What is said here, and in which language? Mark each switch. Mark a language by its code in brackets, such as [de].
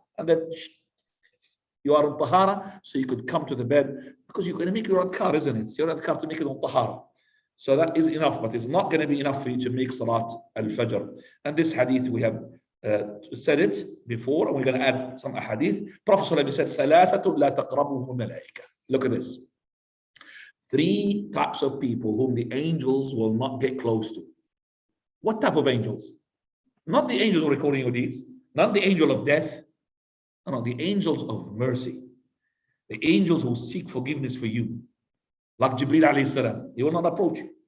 [en] And then you are on tahara, so you could come to the bed, because you're going to make your adhkar, isn't it? Your adhkar to make it on tahara. So that is enough, but it's not going to be enough for you to make Salat al-Fajr. And this hadith, we have said it before, and we're going to add some hadith. Prophet ﷺ said, [ar] ثَلَاثَةٌ لَا تَقْرَبُهُمُ الْمَلَائِكَةُ. [en] Look at this. 3 types of people whom the angels will not get close to. What type of angels? Not the angels recording your deeds, not the angel of death. No, the angels of mercy. The angels who seek forgiveness for you. Like Jibreel alayhi salam, he will not approach you.